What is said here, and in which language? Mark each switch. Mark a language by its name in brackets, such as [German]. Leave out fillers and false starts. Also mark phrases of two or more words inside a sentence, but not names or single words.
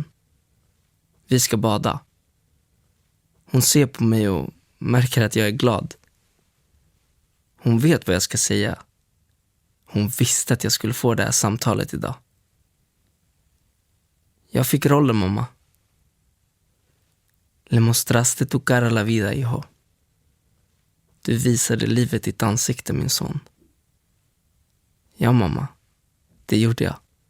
[Swedish] Vi ska bada. Hon ser på mig och märker att jag är glad. Hon vet vad jag ska säga. Hon visste att jag skulle få det här samtalet idag. Jag fick rollen, mamma. [Spanish] Le mostraste tu cara a la vida, hijo. [Swedish] Du visade livet i ditt ansikte, min son. Ja, mamma. Det gjorde jag.